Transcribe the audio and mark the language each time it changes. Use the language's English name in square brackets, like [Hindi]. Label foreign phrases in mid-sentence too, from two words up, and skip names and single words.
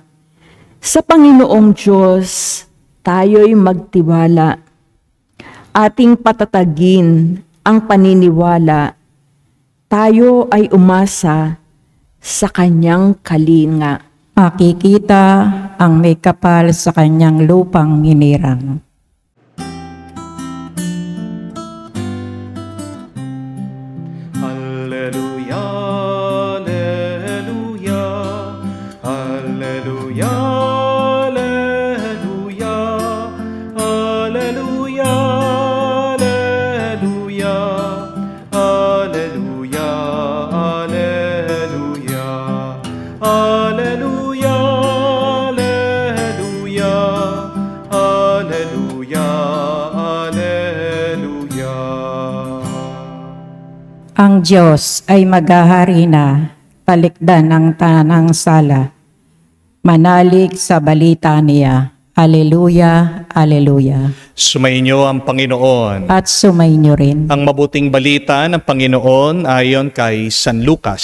[Filipino] Sa Panginoong Diyos, tayo'y magtiwala. Ating patatagin ang paniniwala. Tayo ay umasa sa kanyang kalinga. Makikita ang may kapal sa kanyang lupang inirang. [Latin] Alleluia, alleluia, alleluia, alleluia, alleluia, alleluia, alleluia, alleluia, alleluia, alleluia, alleluia, alleluia. [Filipino] Ang Diyos ay maghahari na, palikdan ng tanang sala. Manalig sa balita niya. [Latin] Aleluya, aleluya. [Filipino] Sumainyo ang Panginoon. At sumainyo rin. Ang mabuting balita ng Panginoon ayon kay San Lucas.